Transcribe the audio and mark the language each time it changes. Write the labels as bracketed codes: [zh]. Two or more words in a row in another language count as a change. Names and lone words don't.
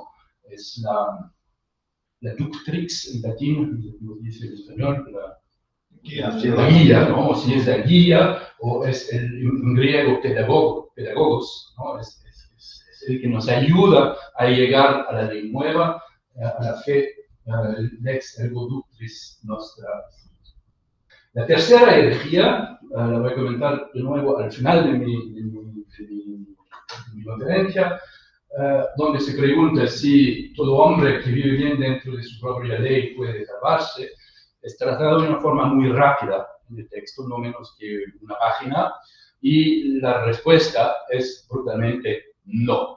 [es] Es la ductrix en latín, como dice en español, la guía, ¿no? O si es la guía, o es en griego pedagogos, ¿no? Es el que nos ayuda a llegar a la ley nueva, a la fe, [la] lex ergo ductris nostra. [es] La tercera herejía, la voy a comentar de nuevo al final de mi conferencia, donde se pregunta si todo hombre que vive bien dentro de su propia ley puede salvarse. Es tratado de una forma muy rápida en el texto, no menos que una página, y la respuesta es brutalmente no.